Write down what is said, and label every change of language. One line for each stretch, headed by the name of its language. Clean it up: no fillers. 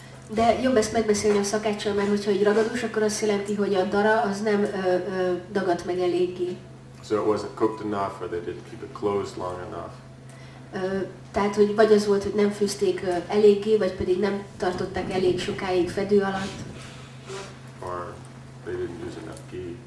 Hungarian: De jobb ezt megbeszélni a szakáccsal, mert hogyha egy ragadós, akkor azt jelenti, hogy a dara az nem dagadt meg eléggé.
English: So it wasn't cooked enough, or they didn't keep it closed long enough.
Hungarian: Tehát, hogy vagy az volt, hogy nem főzték eléggé, vagy pedig nem tartották elég sokáig fedő alatt.
English: Or they didn't use enough ghee.